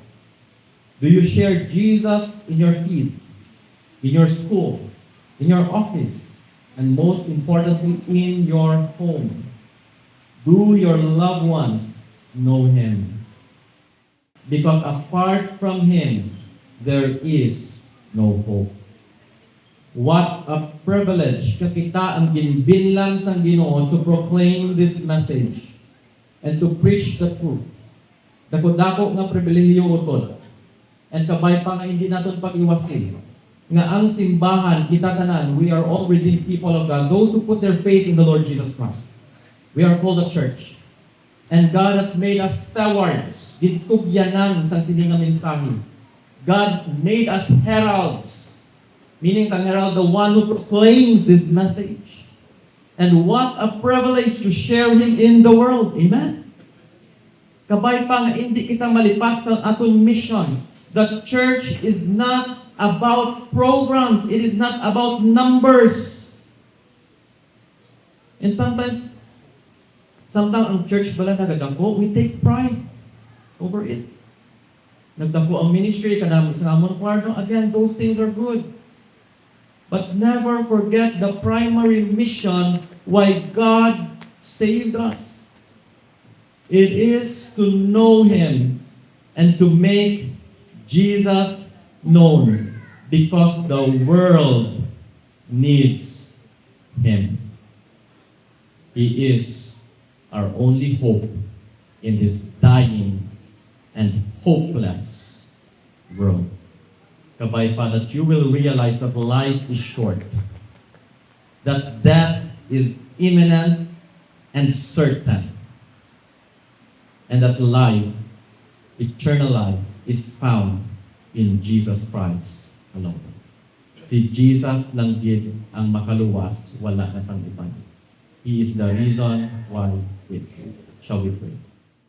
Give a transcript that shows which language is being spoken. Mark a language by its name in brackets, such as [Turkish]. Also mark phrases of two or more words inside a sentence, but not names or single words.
[English] Do you share Jesus in your feed, in your school, in your office, and most importantly, in your home? Do your loved ones know Him? Because apart from Him, there is no hope. What a privilege [Hiligaynon] ka kita ang ginbinlan sa Ginoo [English] to proclaim this message and to preach the truth. [Hiligaynon] Dako-dako nga pribilehiyo utod. And kabay pa nga hindi natin pag-iwasin. Nga ang simbahan, kita tanan, [English] we are all redeemed people of God. Those who put their faith in the Lord Jesus Christ. We are called a church. And God has made us stewards. [Hiligaynon] Gitugyanan sa sininga mensahe. [English] God made us heralds. Meaning sa herald, the one who proclaims this message. And what a privilege to share Him in the world. Amen? [Hiligaynon] Kabay pa nga hindi kita malipat sa aton mission. [English] The church is not about programs. It is not about numbers. And sometimes [Hiligaynon] ang church bala nagadako, [English] we take pride over it. [Hiligaynon] Nagdako ang ministry, kanamo sa amon kwarto, [English] again, those things are good. But never forget the primary mission why God saved us. It is to know Him and to make Jesus known, because the world needs Him. He is our only hope in this dying and hopeless world. [Hiligaynon] Kabay pa [English] that you will realize that life is short, that death is imminent and certain, and that life, eternal life, is found in Jesus Christ alone. [Hiligaynon] Si Jesus lang din ang makaluwas, wala na sang iban. [English] He is the reason why we exist. Shall we pray?